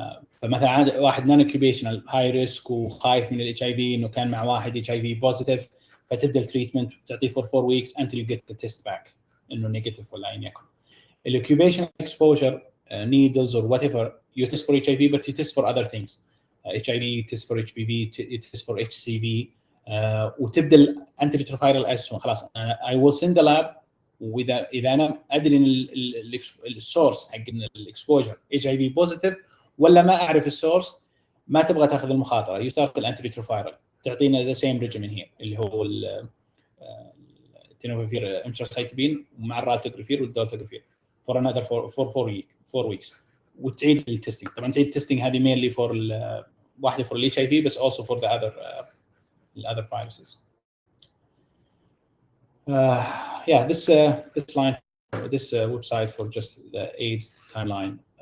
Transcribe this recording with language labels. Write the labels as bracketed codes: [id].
[ar] فمثلا واحد نون اوكيبيشنال هاي ريسك وخايف من الاتش اي في انه كان مع واحد اتش اي في بوزيتيف فتبدا التريتمنت تعطيه فور 4 ويكس [en] until you get the test back [ar] انه نيجاتيف ولا ايا يكن. [en] الاوكيبيشنال exposure needles or whatever you test for HIV but you test for other things. HIV you test for HPV you test for HCV [ar] وتبدا الانتي ريتروفايرال اسهم خلاص. [en] I will send the lab [ar] واذا انا ادري ان السورس حق الاكسبوجر HIV بوزيتيف ولا ما اعرف السورس ما تبغى تاخذ المخاطره يستخدم الانتي ريتروفايرال تعطينا ذا سيم ريجيمين هي اللي هو التينوفير امتروسايتبين مع الرالتوجرافير والدولتوجرافير [en] for another 4 weeks [ar] وتعيد التستنج. طبعا تعيد التستنج هذه مينلي فور واحده فور الاتش اي في بس [en] also for the other viruses. Yeah, this line, this website for just the AIDS timeline.